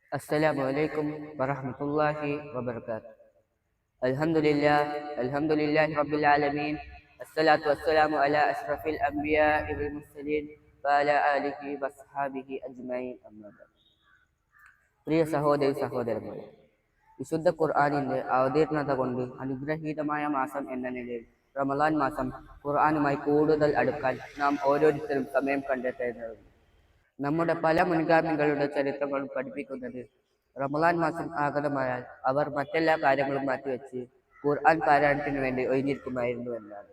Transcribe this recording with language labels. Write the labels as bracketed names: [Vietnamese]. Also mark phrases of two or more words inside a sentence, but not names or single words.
[Arabic] السلام عليكم ورحمة الله وبركاته. الحمد لله، الحمد لله رب العالمين. الصلاة والسلام على أشرف الأنبياء والمرسلين وعلى آله وصحبه أجمعين أما بعد. [Malayalam] പ്രിയ സഹോദരി സഹോദരന്മാരെ, വിശുദ്ധ ഖുർആനിന്റെ അവതീർണത കൊണ്ട് അനുഗ്രഹീതമായ മാസം എന്ന നിലയിൽ റമളാൻ മാസം ഖുർആനുമായി കൂടുതൽ അടുക്കാൻ നാം ഓരോരുത്തരും സമയം കണ്ടെത്തേണ്ടതുണ്ട്. നമ്മുടെ പല മുൻഗാമികളുടെ ചരിത്രങ്ങളും പഠിപ്പിക്കുന്നത് റമളാൻ മാസം ആഗതമായാൽ അവർ മറ്റെല്ലാ കാര്യങ്ങളും മാറ്റിവെച്ച് ഖുർആൻ പാരായണത്തിന് വേണ്ടി ഒഴിഞ്ഞിരിക്കുമായിരുന്നു എന്നാണ്.